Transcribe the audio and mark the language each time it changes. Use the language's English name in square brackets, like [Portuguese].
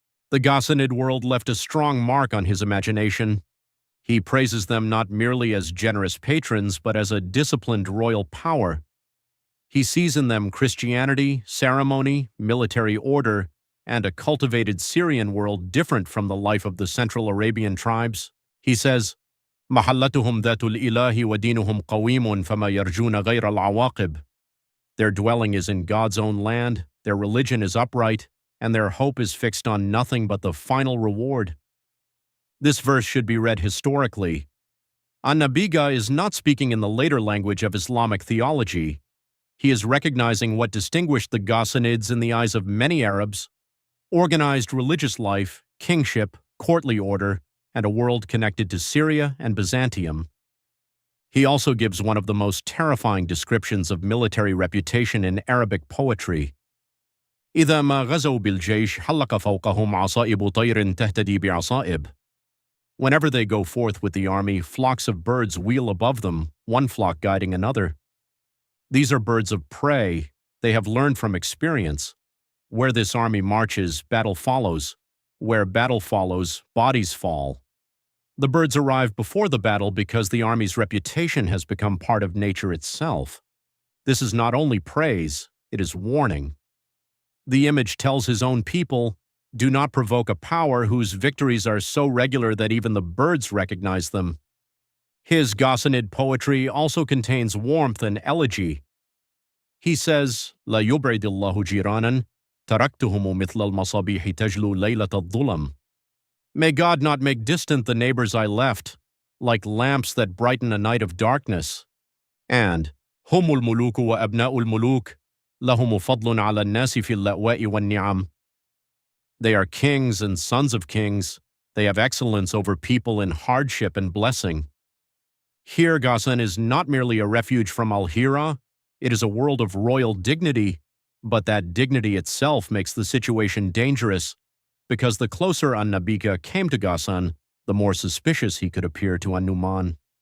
[English] The Ghassanid world left a strong mark on his imagination. He praises them not merely as generous patrons, but as a disciplined royal power. He sees in them Christianity, ceremony, military order, and a cultivated Syrian world different from the life of the Central Arabian tribes. He says, [Arabic] محلتهم ذات الإله ودينهم قويم فما يرجون غير العواقب. [English] Their dwelling is in God's own land, their religion is upright, and their hope is fixed on nothing but the final reward. This verse should be read historically. An-Nabighah is not speaking in the later language of Islamic theology. He is recognizing what distinguished the Ghassanids in the eyes of many Arabs: organized religious life, kingship, courtly order, and a world connected to Syria and Byzantium. He also gives one of the most terrifying descriptions of military reputation in Arabic poetry. [Arabic] إذا ما غزوا بالجيش حلق فوقهم عصائب طير تهتدي بعصائب. [English] Whenever they go forth with the army, flocks of birds wheel above them, one flock guiding another. These are birds of prey. They have learned from experience. Where this army marches, battle follows. Where battle follows, bodies fall. The birds arrive before the battle because the army's reputation has become part of nature itself. This is not only praise, it is warning. The image tells his own people, do not provoke a power whose victories are so regular that even the birds recognize them. His Ghassanid poetry also contains warmth and elegy. He says, [Arabic] لا يبعد الله جيرانا تركتهم مثل المصابيح تجلو ليلة الظلم. [English] May God not make distant the neighbors I left, like lamps that brighten a night of darkness. [Arabic] And هم الملوك وأبناء الملوك لهم فضل على الناس في اللأواء والنعم. [English] They are kings and sons of kings. They have excellence over people in hardship and blessing. Here, Ghassan is not merely a refuge from al-Hira, it is a world of royal dignity, but that dignity itself makes the situation dangerous, because the closer An-Nabighah came to Ghassan, the more suspicious he could appear to an-Nuʿman.